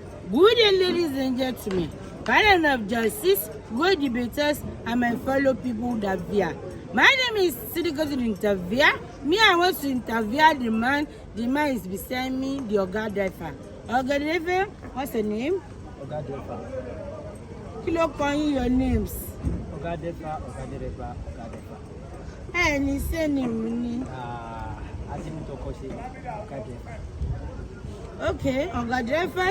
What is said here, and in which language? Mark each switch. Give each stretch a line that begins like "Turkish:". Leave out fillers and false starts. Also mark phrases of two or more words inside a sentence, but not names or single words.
English: Good day, ladies and gentlemen, panel of justice, good debaters, and my fellow people that via. My name is SIDI to interview. Me, I want to interview the man. The man is beside me, the Oga driver. Oga driver, what's the name? Oga driver. Kilo calling your names. Oga driver, Oga driver, Oga driver. Any surname? Oga driver. Okay, Oga drivers.